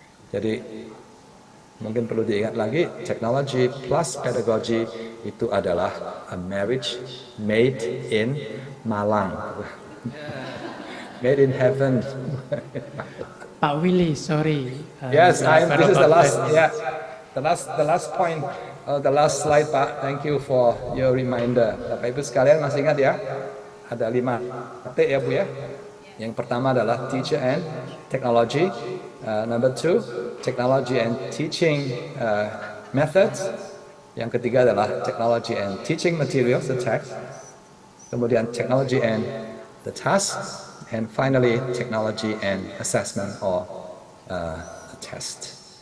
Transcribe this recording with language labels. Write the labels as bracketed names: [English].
[Indonesian] Jadi, mungkin perlu diingat lagi, [English] technology plus pedagogy [Indonesian] itu adalah [English] a marriage made in Malang. Made in heaven. Pak Willy, sorry. Yes, this is the last. Yeah. The last point, the last slide, Pak. Thank you for your reminder. [Indonesian] Bapak Ibu sekalian masih ingat ya? Ada 5 T ya Bu ya. Yang pertama adalah [English] teacher and technology. Number 2, technology and teaching methods. [Indonesian] Yang ketiga adalah [English] technology and teaching materials, the text. [Indonesian] Kemudian [English] technology and the task. And finally, technology and assessment or a test.